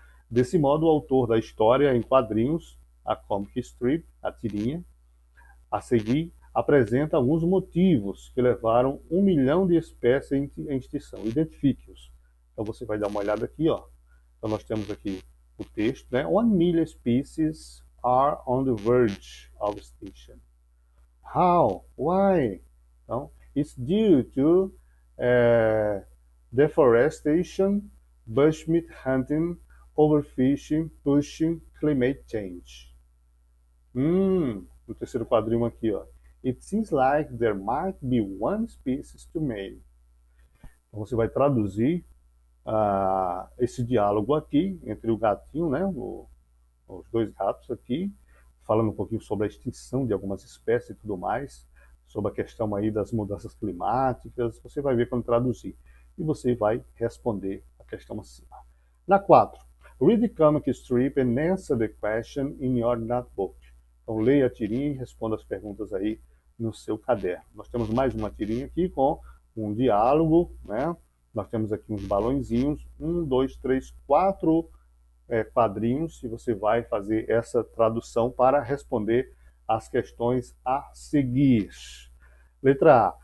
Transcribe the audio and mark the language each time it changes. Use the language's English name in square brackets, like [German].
[Portuguese] Desse modo, o autor da história em quadrinhos, a comic strip, a tirinha, a seguir, apresenta alguns motivos que levaram 1 milhão de espécies em extinção. Identifique-os. Então você vai dar uma olhada aqui, ó. Então nós temos aqui o texto, né? [English] 1 million species are on the verge of extinction. How? Why? Então, it's due to deforestation, bushmeat hunting, overfishing, pushing, climate change. [Portuguese] No terceiro quadrinho aqui, ó. [English] It seems like there might be one species to many. [Portuguese] Então você vai traduzir esse diálogo aqui entre o gatinho, né, os dois gatos aqui, falando um pouquinho sobre a extinção de algumas espécies e tudo mais, sobre a questão aí das mudanças climáticas. Você vai ver quando traduzir e você vai responder a questão acima. [English] Na 4, read the comic strip and answer the question in your notebook. [Portuguese] Então leia a tirinha e responda as perguntas aí no seu caderno. Nós temos mais uma tirinha aqui com um diálogo, né? Nós temos aqui uns balõezinhos, 1, 2, 3, 4 quadrinhos, e você vai fazer essa tradução para responder as questões a seguir. Letra A.